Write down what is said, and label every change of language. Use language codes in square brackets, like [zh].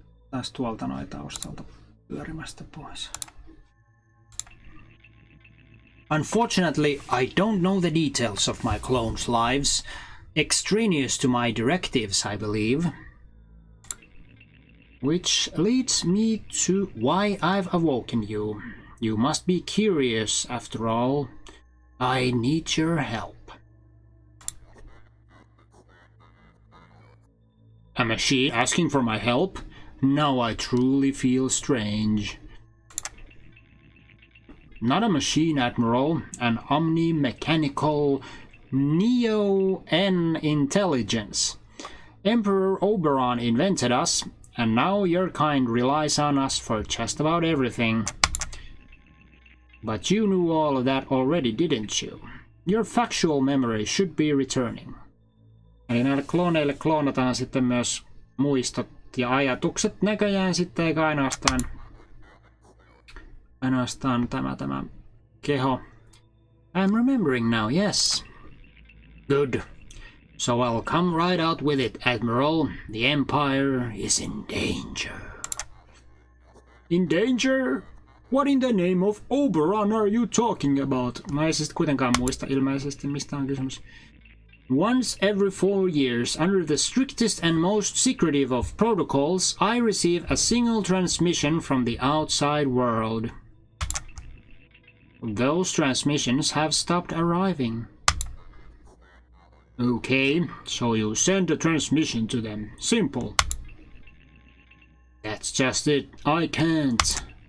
[fi] Taas tuolta noin taustalta pyörimästä pois. [en] Unfortunately, I don't know the details of my clones' lives. Extraneous to my directives, I believe. Which leads me to why I've awoken you. You must be curious, after all. I need your help. A machine asking for my help? Now I truly feel strange. Not a machine, Admiral. An omni-mechanical Neo-N intelligence. Emperor Oberon invented us, and now your kind relies on us for just about everything. But you knew all of that already, didn't you? Your factual memory should be returning. [fi] Eli näille klooneille kloonataan sitten myös muistot ja ajatukset näköjään sitten, eikä ainoastaan tämä keho. [en] I'm remembering now, yes. Good. So I'll come right out with it, Admiral. The Empire is in danger. In danger? What in the name of Oberon are you talking about? [fi] No ei siis kuitenkaan muista ilmeisesti, mistä on kysymys. [en] Once every 4 years, under the strictest and most secretive of protocols, I receive a single transmission from the outside world. Those transmissions have stopped arriving. Okay, so you send a transmission to them. Simple. That's just it. I can't.